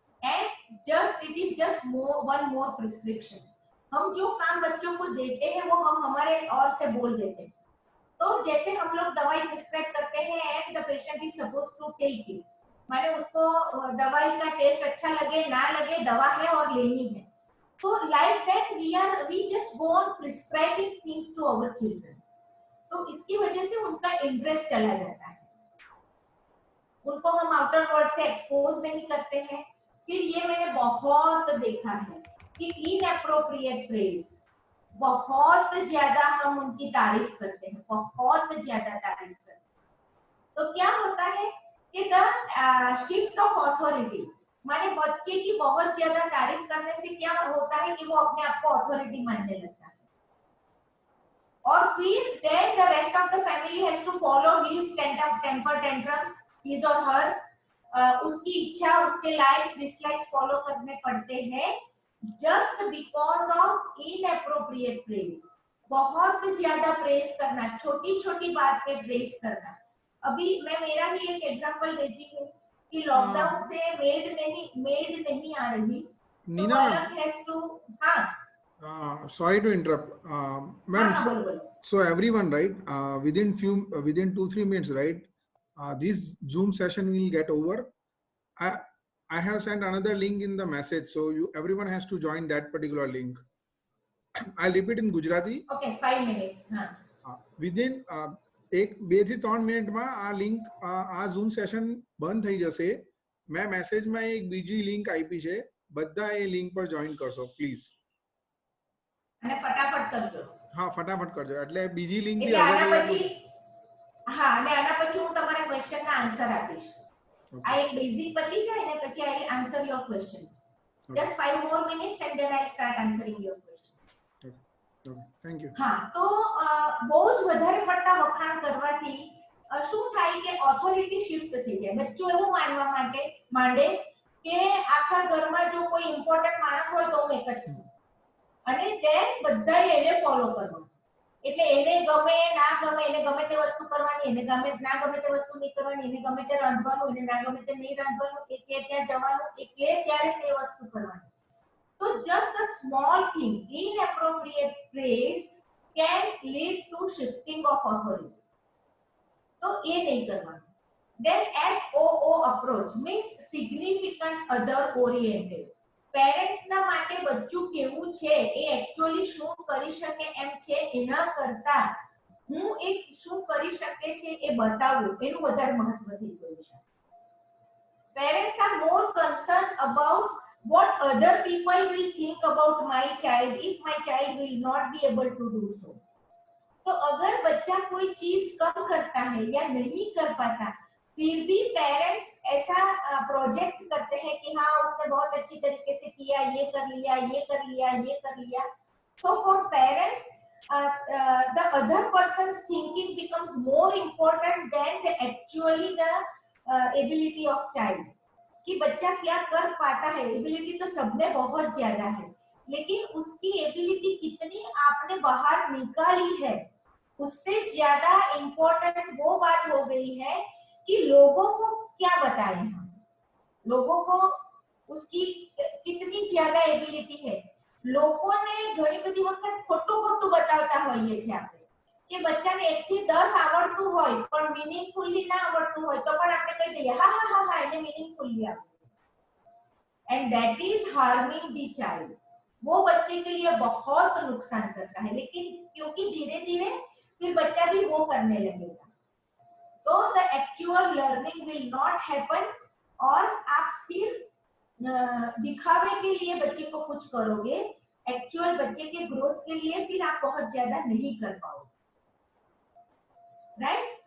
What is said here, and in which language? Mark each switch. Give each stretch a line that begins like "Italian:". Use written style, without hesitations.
English: And just it is just one more prescription.
Hindi: हम जो काम बच्चों को देते हैं वो हम हमारे और से बोल देते हैं। तो जैसे हम लोग दवाई प्रिस्क्राइब करते हैं
English: and the patient is supposed to take it,
Hindi: माने उसको दवाई का टेस्ट अच्छा लगे ना लगे, दवा है और लेनी है।
English: So like that we just go on prescribing things to our children।
Hindi: तो इसकी वजह से उनका इंटरेस्ट चला जाता है, उनको हम आउटर वर्ल्ड से एक्सपोज नहीं करते हैं। फिर ये मैंने बहुत देखा है कि इनएप्रोप्रिएट प्रेज, बहुत ज्यादा हम उनकी तारीफ करते हैं, बहुत ज्यादा तारीफ करते हैं। तो क्या होता है कि द शिफ्ट ऑफ अथॉरिटी, माने बच्चे की बहुत ज्यादा तारीफ करने से क्या होता है कि वो अपने आप को अथॉरिटी मानने लगता है, और फिर
English: then the rest of the family has to follow his temper tantrums, his or her,
Hindi: उसकी इच्छा, उसके लाइक्स डिसलाइक्स फॉलो करने पड़ते हैं
English: just because of inappropriate praise।
Hindi: बहुत ज्यादा प्रेस करना, छोटी छोटी बात पे प्रेस करना। अभी मैं मेरा ही एक एग्जांपल देती हूँ कि लॉकडाउन से मेड नहीं आ रही, नीना मैम हैज टू, हाँ
English: sorry to interrupt ma'am, so everyone right within 2-3 minutes right, this Zoom session will get over. I have sent another link in the message, so everyone has to join that particular link. I'll repeat in Gujarati. Okay, 5 minutes. Within 2-3
Gujarati: મિનિટમાં આ link, આ zoom session બંધ થઈ જશે. મેં મેસેજમાં એક બીજી link આપી છે, બધા એ લિંક પર જોઈન કરશો પ્લીઝ, અને ફટાફટ કરજો. હા ફટાફટ કરજો, એટલે બીજી લિંક બી એટલે આના પછી, હા, અને આના પછી હું તમારા ક્વેશ્ચનના આન્સર આપીશ. આ એક બેઝિક પતી જાય ને પછી
English: I will answer your questions. Just 5 more minutes and then I'll start answering your questions. Thank you.
Gujarati: હા, તો બહુ જ વધારે પડતા વખાણ કરવાથી શું થાય કે ઓથોરિટી શિફ્ટ થઈ જાય. બચ્ચો એવું માનવા માટે માંડે કે આખા ઘરમાં જો કોઈ ઇમ્પોર્ટન્ટ માણસ હોય તો હું એક જ છું, અને તેમ બધાએ એને ફોલો કરવાનું. એટલે એને ગમે ના ગમે, એને ગમે તે વસ્તુ કરવાની, એને ગમે ના ગમે તે વસ્તુ નહીં કરવાની, એને ગમે તે રાંધવાનું, એને ના ગમે તે નહીં રાંધવાનું, એટલે ત્યાં જવાનું, એટલે ત્યારે તે વસ્તુ કરવાની.
English: So just a small thing, inappropriate praise can lead to shifting of authority.
Hindi: तो ये नहीं करना.
English: Then SOO approach means significant other oriented.
Gujarati: Parents ના માટે બચ્ચું કેવું છે એ actually શું કરી શકે એમ છે એના કરતા હું એક શું કરી શકે છે એ બતાવું એનું વધારે મહત્વ થઈ ગયું છે.
English: Parents are more concerned about what other people will think about my child if my child will not be able to do so.
Hindi: तो अगर बच्चा कोई चीज कम करता है या नहीं कर पाता, फिर भी पेरेंट्स ऐसा प्रोजेक्ट करते हैं कि हाँ उसने बहुत अच्छी तरीके से किया, ये कर लिया, ये कर लिया, ये कर लिया.
English: So for parents, the other person's thinking becomes more important than the actually the ability of child.
Hindi: कि बच्चा क्या कर पाता है. एबिलिटी तो सब में बहुत ज्यादा है, लेकिन उसकी एबिलिटी कितनी आपने बाहर निकाली है, उससे ज्यादा इम्पोर्टेंट वो बात हो गई है कि लोगों को क्या बताएं हम, लोगों को उसकी कितनी ज्यादा एबिलिटी है.
Gujarati: લોકોને ઘણી બધી વખત ખોટું ખોટું બતાવતા હોઈએ છે આપણે કે બચ્ચાને 1 થી 10 આવડતું હોય પણ મીનિંગફુલી ના આવડતું હોય તો પણ આપણે કહી દઈએ હા હા હા હા એને મીનિંગફુલી આવડે છે.
English: And that is harming the child.
Hindi: वो बच्चे के लिए बहुत नुकसान करता है, लेकिन क्योंकि धीरे धीरे फिर बच्चा भी वो करने लगेगा, तो
English: The actual learning will not happen.
Hindi: और आप सिर्फ दिखावे के लिए बच्चे को कुछ करोगे, एक्चुअल बच्चे के ग्रोथ के लिए फिर आप बहुत ज्यादा नहीं कर पाओगे, राइट.